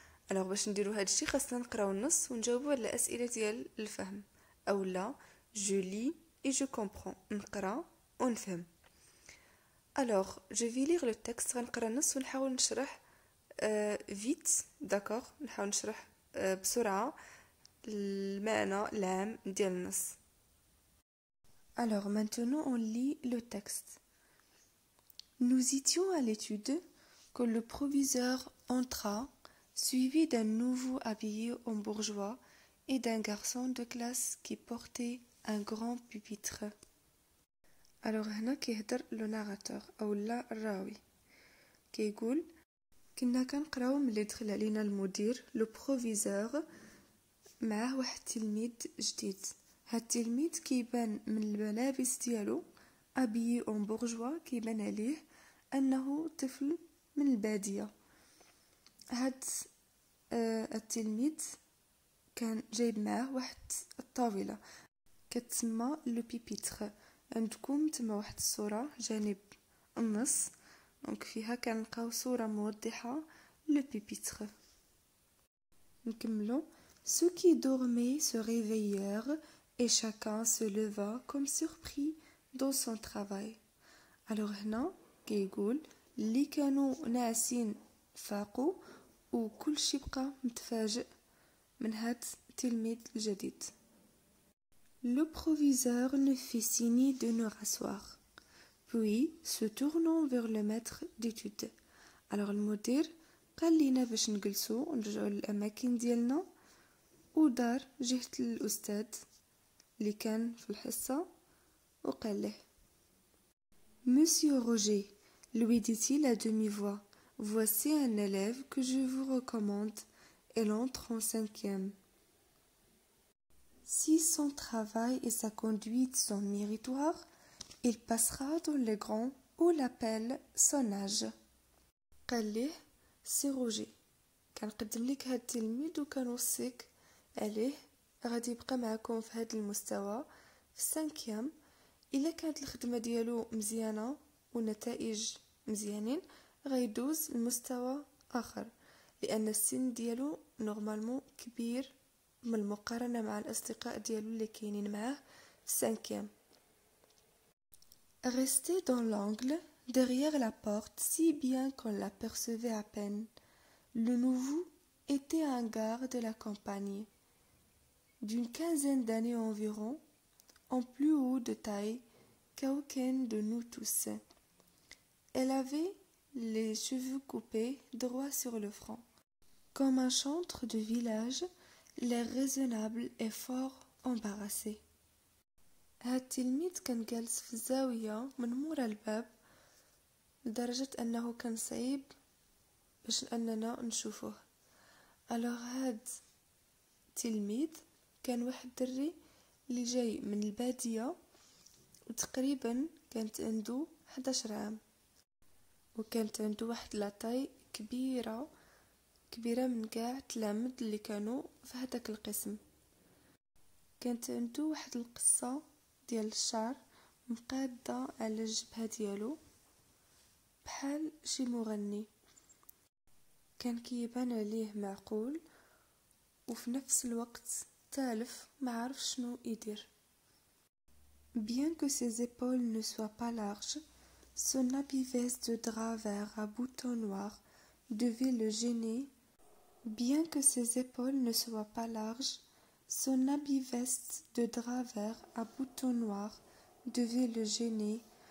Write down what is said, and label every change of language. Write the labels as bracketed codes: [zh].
[ar] باش نديرو هذا الشيء خصنا نقراو النص ونجاوبوا على الاسئله ديال الفهم اولا [fr] je lis et je comprends. [ar] نقرا ونفهم. [fr] je vais lire le texte. [ar] غنقرا النص ونحاول نشرح vite. [fr] d'accord. [ar] نحاول نشرح بسرعة المعنى العام ديال النص. [fr] maintenant on lit le texte. Nous étions à l'étude que le proviseur entra, suivi d'un nouveau habillé en bourgeois et d'un garçon de classe qui portait un grand pupitre. [ar] هنا كيهدر لو ناراتور اولا الراوي، كيقول كنا كنقراو ملي دخل علينا المدير لو بروفيزور معاه واحد التلميذ جديد. هاد التلميذ كيبان من الملابس ديالو [fr] ابيي اون بورجوا، [ar] كيبان عليه انه طفل من الباديه. هاد التلميذ كان جايب معاه واحد الطاوله كتسمى لو بيبيتر. عندكم تما واحد الصوره جانب النص، دونك فيها كنلقاو صوره موضحه لو بيبيتر. نكملو. [fr] Ceux qui dormaient se réveillèrent et chacun se leva comme surpris dans son travail. [ar] هنا كيقول اللي كانوا ناعسين فاقوا وكل شي بقى متفاجئ من هاد التلميذ الجديد. [fr] Le proviseur nous fit signe de nous rasseoir, puis se tournant vers le maître d'études. [ar] المدير قال لينا باش نجلسوا ونرجعوا للاماكن ديالنا، ودار جهة الاستاذ اللي كان في الحصة وقال له: [fr] Monsieur Roger, lui dit-il à demi-voix, voici un élève que je vous recommande. Elle entre en 5e. Si son travail et sa conduite sont méritoires, il passera dans les grands où l'appelle son âge. [ar] قال ليه: سي روجي، كنقدم لك هاد التلميذ وكنوصيك عليه، غادي يبقى معكم في هاد المستوى في 5. الا كانت الخدمه ديالو مزيانه ونتائج مزيانين غيدوز المستوى اخر، لان السن ديالو نورمالمون كبير من المقارنه مع الاصدقاء ديالو اللي كاينين معاه في 5. [fr] Resté dans l'angle derrière la porte si bien qu'on l'apercevait à peine. Le nouveau était un gars de la campagne, d'une 15aine d'années environ, en plus haut de taille qu'aucun de nous tous. Elle avait les cheveux coupés droit sur le front. Comme un chantre de village, l'air raisonnable et fort embarrassé. [ar] هاد التلميذ كان جالس في الزاوية من مورا الباب لدرجة أنه كان صعيب باش أننا نشوفه. هاد التلميذ كان واحد الدري اللي جاي من البادية، وتقريبا كانت عنده 11 عام، وكانت عنده واحد لاطاي كبيرة من كاع التلامذ اللي كانوا في هداك القسم. كانت عنده واحد القصة ديال الشعر مقادة على الجبهة ديالو بحال شي مغني، كان كيبان عليه معقول وفي نفس الوقت تالف ما عرف شنو يدير. [fr] Bien que ses épaules ne soient pas larges, son habit veste de drap vert à boutons noirs devait le gêner. Bien que ses épaules ne soient pas larges, son habit veste de drap vert à boutons noirs devait le gêner